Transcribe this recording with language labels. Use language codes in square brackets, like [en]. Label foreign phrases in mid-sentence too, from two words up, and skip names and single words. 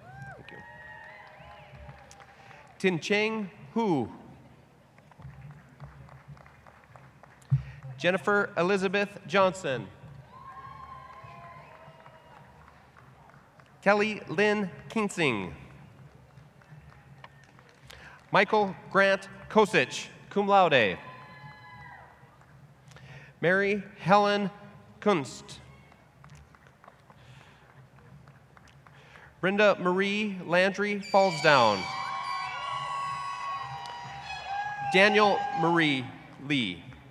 [en] Tin Cheng Hu. Jennifer Elizabeth Johnson. Kelly Lynn Kinsing. Michael Grant Kosich, [la] cum laude. [en] Mary Helen Kunst. Brenda Marie Landry Fallsdown. Daniel Marie Lee.